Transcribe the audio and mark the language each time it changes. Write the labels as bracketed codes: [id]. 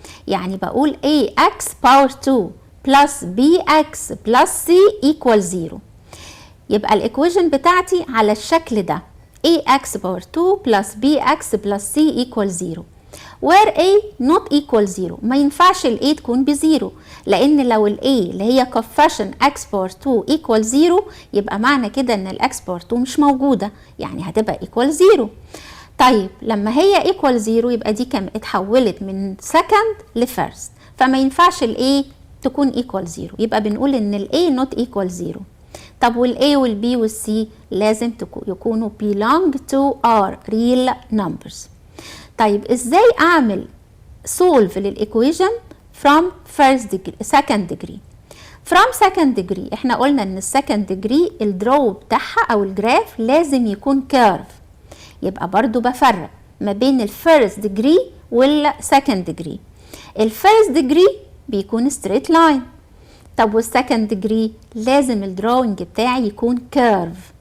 [ar] يعني بقول [en] ax power 2 plus bx plus c equal 0. [ar] يبقى الايكويشن بتاعتي على الشكل ده [en] ax power 2 plus bx plus c equal 0. where a not equal 0. [ar] ما ينفعش ال a تكون بزيرو، لان لو ال a اللي هي [en] coefficient x power 2 equal 0 [ar] يبقى معنى كده ان ال x power 2 مش موجودة، يعني هتبقى [en] equal 0. [ar] طيب لما هي [en] equal 0 [ar] يبقى دي كم اتحولت من second لفيرست، فما ينفعش ال a تكون equal 0، يبقى بنقول ان ال a not equal 0. طب وال a وال b وال c لازم يكونوا [en] belong to our real numbers. [ar] طيب ازاي اعمل solve للايكويشن [en] from second degree. from second degree [ar] احنا قلنا ان السكند degree الدرو بتاعها او الجراف لازم يكون curve، يبقى برضو بفرق ما بين الفيرست degree والسكند degree. الفيرست degree بيكون [en] straight line، [ar] طب والسكند degree لازم الدروينج بتاعي يكون curve.